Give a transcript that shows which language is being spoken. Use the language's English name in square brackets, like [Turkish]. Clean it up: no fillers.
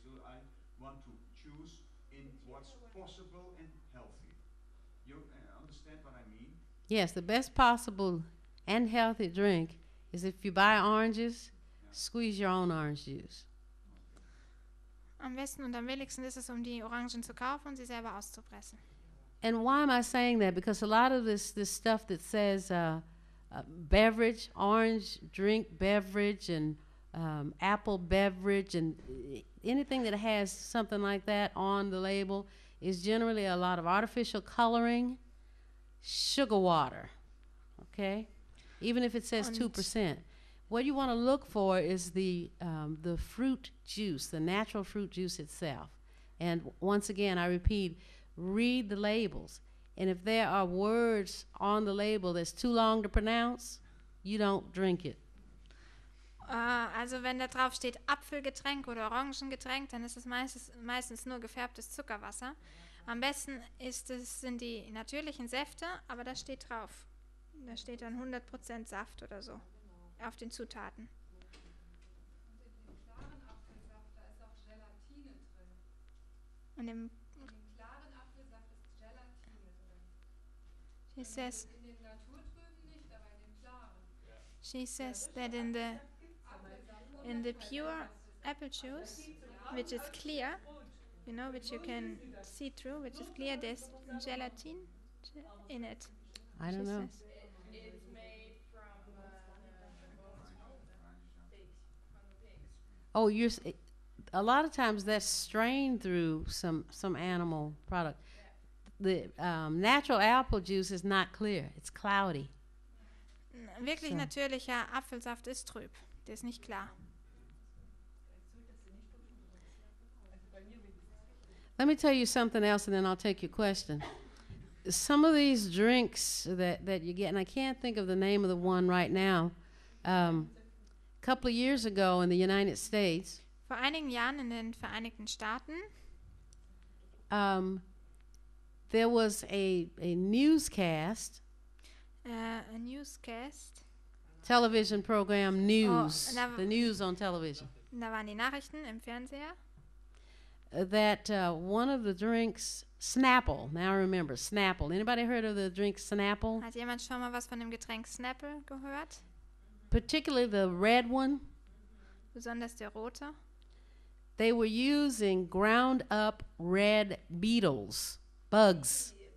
[English] So I want to choose in what's possible and healthy. You understand what I mean? Yes, the best possible and healthy drink is if you buy oranges, squeeze your own orange juice. [German] Am besten und am billigsten ist es, um die Orangen zu kaufen und sie selber auszupressen. [English] And why am I saying that? Because a lot of this stuff that says beverage, orange drink beverage, and apple beverage, and anything that has something like that on the label is generally a lot of artificial coloring, sugar water, okay? Even if it says 2%. What you want to look for is the fruit juice, the natural fruit juice itself. And once again, I repeat, read the labels. And if there are words on the label that's too long to pronounce, you don't drink it. [German] Also wenn da drauf steht Apfelgetränk oder Orangengetränk, dann ist es meistens nur gefärbtes Zuckerwasser. Am besten sind die natürlichen Säfte, aber das steht drauf. Da steht dann 100% Saft oder so auf den Zutaten. Und in dem klaren Apfelsaft, da ist auch Gelatine drin. Und im In dem klaren Apfelsaft ist Gelatine drin. [English] she says [German] In dem naturtrüben nicht, aber in dem klaren. [English] that in the pure apple juice, which is clear, which you can see through, which is clear, there's gelatin in it. I don't she know. says. It's made from pigs. Oh, a lot of times that's strained through some animal product. The natural apple juice is not clear. It's cloudy. [German] Wirklich [English] So. [German] natürlicher Apfelsaft ist trüb. Der ist nicht klar. [English] Let me tell you something else, and then I'll take your question. Some of these drinks that you get, and I can't think of the name of the one right now. A couple of years ago in the United States, [German] Vor einigen Jahren in den Vereinigten Staaten [English] there was a newscast, a newscast. television program, news, and the news on television, [German] Da waren die Nachrichten im Fernseher. [English] that one of the drinks, Snapple, now remember, Snapple. Anybody heard of the drink Snapple? [German] Hat jemand schon mal was von dem Getränk Snapple gehört? [English] Particularly the red one. [German] Besonders der rote. [English] They were using ground up red beetles, bugs,